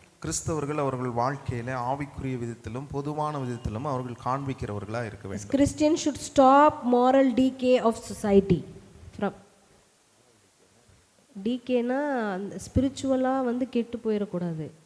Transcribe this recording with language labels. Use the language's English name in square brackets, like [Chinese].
[Tamil] கிறிஸ்தவர்கள் அவர்கள் வாழ்க்கையில ஆவிக்குரிய விதத்திலும் பொதுவான விதத்திலும் அவர்கள் காண்பிக்கிறவர்களா இருக்க வேண்டும். [English] Christians should stop moral decay of society. From decay [Tamil] னா ஸ்பிரிச்சுவலா கெட்டு போயிட கூடாது.